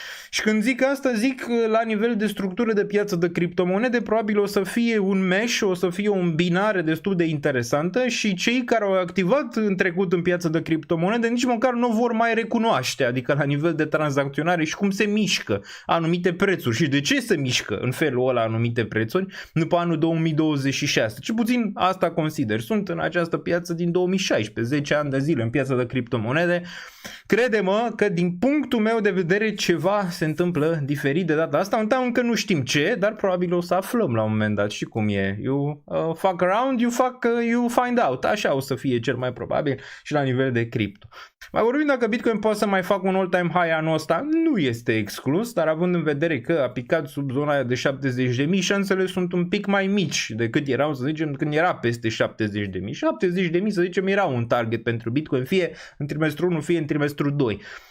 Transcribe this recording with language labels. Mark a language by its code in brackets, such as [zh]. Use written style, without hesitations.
[ro] Și când zic asta, zic la nivel de structură de piață de criptomonede, probabil o să fie un mesh, o să fie o îmbinare destul de interesantă și cei care au activat în trecut în piața de criptomonede nici măcar nu vor mai recunoaște, adică la nivel de tranzacționare și cum se mișcă anumite prețuri și de ce se mișcă în felul ăla anumite prețuri după anul 2026. Cel puțin asta consider. Sunt în această piață din 2016, 10 ani de zile în piața de criptomonede. Crede-mă că din punctul meu de vedere ceva se întâmplă diferit de data asta. Încă nu știm ce, dar probabil o să aflăm la un moment dat și cum e. [en] You fuck around, you find out. [ro] Așa o să fie cel mai probabil și la nivel de cripto. Mai vorbim dacă Bitcoin poate să mai facă un all-time high anul ăsta, nu este exclus, dar având în vedere că a picat sub zona aia de 70.000, șansele sunt un pic mai mici decât erau, să zicem, când era peste 70.000. 70.000, să zicem, era un target pentru Bitcoin, fie în trimestrul 1, fie în trimestrul 2.